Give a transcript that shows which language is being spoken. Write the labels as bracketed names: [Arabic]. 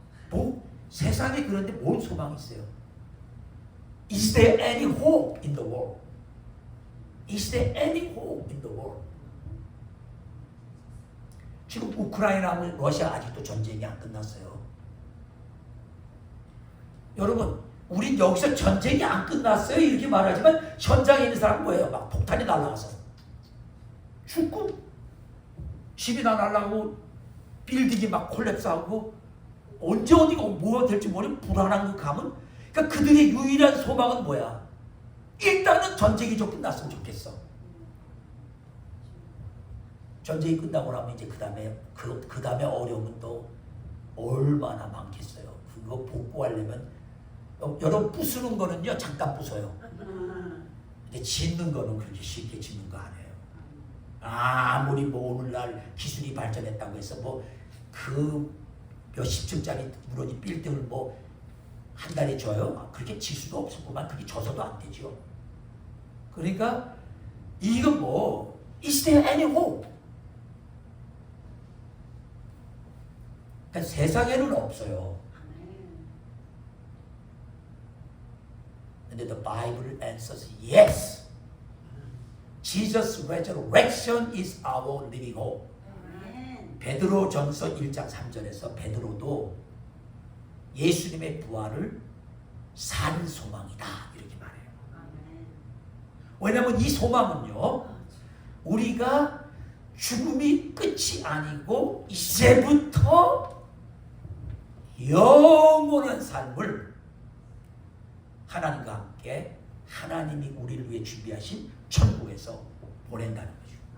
[Korean] 뭐 세상에 그런데 뭔 소망이 있어요? [English] Is there any hope in the world? Is there any hope in the world? [Korean] 지금 우크라이나하고 러시아 아직도 전쟁이 안 끝났어요. 여러분, 우린 여기서 전쟁이 안 끝났어요 이렇게 말하지만 현장에 있는 사람은 뭐예요? 막 폭탄이 날아가서 죽고 집이나 날아가고 빌딩이 막 콜랩스하고 언제 어디가 뭐가 될지 모르는 불안한 그 감은. 그러니까 그들의 유일한 소망은 뭐야? 일단은 전쟁이 좀 끝났으면 좋겠어. 전쟁이 끝나고 나면 이제 그 다음에 어려움은 또 얼마나 많겠어요. 그거 복구하려면 여러분 부수는 거는요 잠깐 부숴요. 근데 짓는 거는 그렇게 쉽게 짓는 거 아니에요. 아무리 뭐 오늘날 기술이 발전했다고 해서 뭐 그 몇십 층짜리 무너진 빌딩을 뭐 한 달에 줘요? 그렇게 질 수도 없었구만. 그게 져서도 안 되죠. 그러니까 이건 뭐 [English] Is there any hope? [Korean] 그러니까 세상에는 없어요. 근데 [English] the Bible answers yes. Jesus' resurrection is our living hope. [Korean] 베드로전서 1장 3절에서 베드로도 예수님의 부활을 산 소망이다 이렇게 말해요. 왜냐하면 이 소망은요, 우리가 죽음이 끝이 아니고 이제부터 영원한 삶을 하나님과 함께 하나님이 우리를 위해 준비하신 천국에서 보낸다는 거죠.